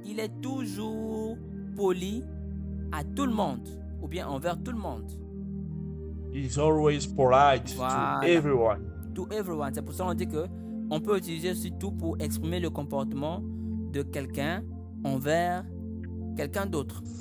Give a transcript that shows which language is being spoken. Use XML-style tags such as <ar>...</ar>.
<fr>Il est toujours poli à tout le monde. Ou bien envers tout le monde.</fr> <en>He's always polite to everyone. To everyone.</en> <fr>C'est pour ça qu'on dit que on peut utiliser surtout pour exprimer le comportement de quelqu'un envers quelqu'un d'autre.</fr>